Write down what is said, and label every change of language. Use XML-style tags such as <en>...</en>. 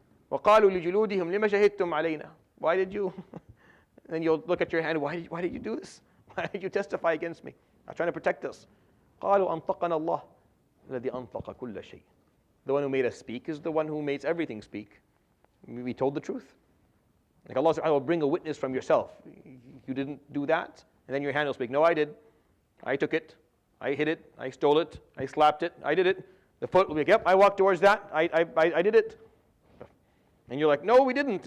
<ar>وقالوا لجلودهم لما شهدتم علينا.</ar> <en>Why did you? And then you'll look at your hand. Why did you do this? Why did you testify against me? I'm trying to protect us.</en> <ar>قالوا أنطقنا الله الذي أنطق كل شيء.</ar> <en>The one who made us speak is the one who makes everything speak. We told the truth. Like Allah will bring a witness from yourself. You didn't do that, and then your hand will speak. No, I did. I took it. I hit it. I stole it. I slapped it. I did it. The foot will be, yep, I walked towards that. I did it. And you're like, no, we didn't.</en>